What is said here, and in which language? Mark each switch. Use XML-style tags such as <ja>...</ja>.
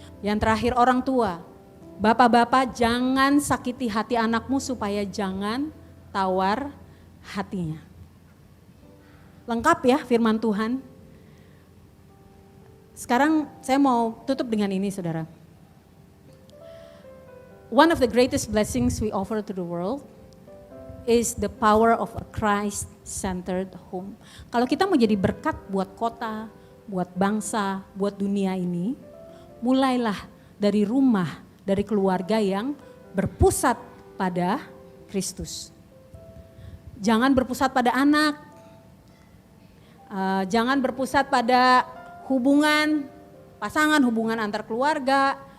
<id>Yang terakhir orang tua, bapak-bapak jangan sakiti hati anakmu supaya jangan tawar hatinya. Lengkap ya firman Tuhan. Sekarang saya mau tutup dengan ini saudara.</id> <en>One of the greatest blessings we offer to the world is the power of a Christ-centered home.</en> <id>Kalau kita mau jadi berkat buat kota, buat bangsa, buat dunia ini, mulailah dari rumah, dari keluarga yang berpusat pada Kristus. Jangan berpusat pada anak, jangan berpusat pada hubungan pasangan, hubungan antar keluarga.</id>